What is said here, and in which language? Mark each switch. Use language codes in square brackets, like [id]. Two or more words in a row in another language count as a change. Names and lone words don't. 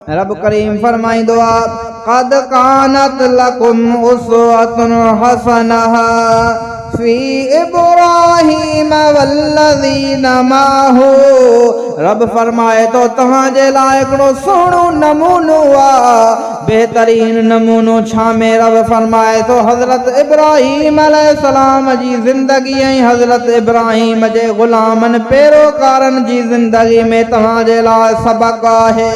[sd] रब करीम फरमाइंदो आहे [ar] قد كانت لكم أسوة حسنة في إبراهيم والذين معه. [sd] रब फरमाए तो तव्हांजे लाइ हिकिड़ो सुहिणो नमूनो आहे। बेहतरीन नमूनो छा में? रब फरमाए तो हज़रत इब्राहीम अलैहिस्सलाम जी ज़िंदगी ऐं हज़रत इब्राहीम जे ग़ुलामनि पैरोकारनि जी ज़िंदगी में तव्हांजे लाइ सबक़ आहे।